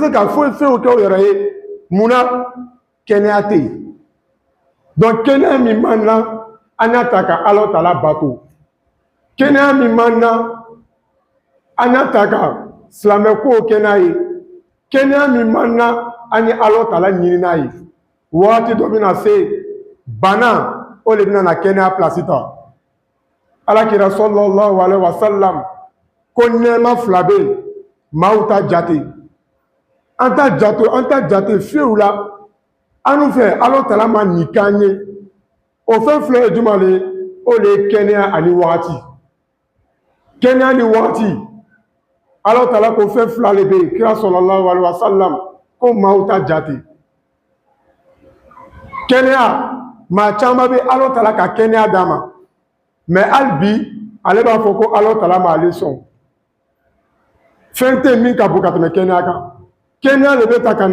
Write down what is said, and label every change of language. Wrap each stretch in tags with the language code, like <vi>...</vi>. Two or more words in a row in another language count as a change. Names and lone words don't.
<bm>se ka foyi fɛnw kɛ o yɛrɛ ye munna kɛnɛya tɛ yen donc kɛnɛya min b'an na an y'a ta ka ala tala bato kɛnɛya min b'an na an y'a ta ka silamɛ kow kɛ n'a ye kɛnɛya min b'an na an ye ala tala ɲini n'a ye waati dɔ bɛna se bana o de bɛna na kɛnɛya pilasi ta alakira</bm> <ar>صلى الله عليه وسلم</ar> <bm>ko nɛɛma fila bɛ yen maaw ta jate an ta jate fiyewu la an fɛ ala tala ma nin k'an ye o fɛn fila ye juma le o de ye kɛnɛya ani wagati kɛnɛya ni wagati ala tala ko fɛn fila le bɛ yen kira</bm> <ar>صلى الله عليه وسلم</ar> <bm>ko maaw ta jate kɛnɛya maa caman bɛ ala tala ka kɛnɛya d'a ma mɛ hali bi ale b'a fɔ ko ala tala ma ale sɔn fɛn tɛ min ka bon ka tɛmɛ kɛnɛya kan kɛnɛya de bɛ ta ka</bm>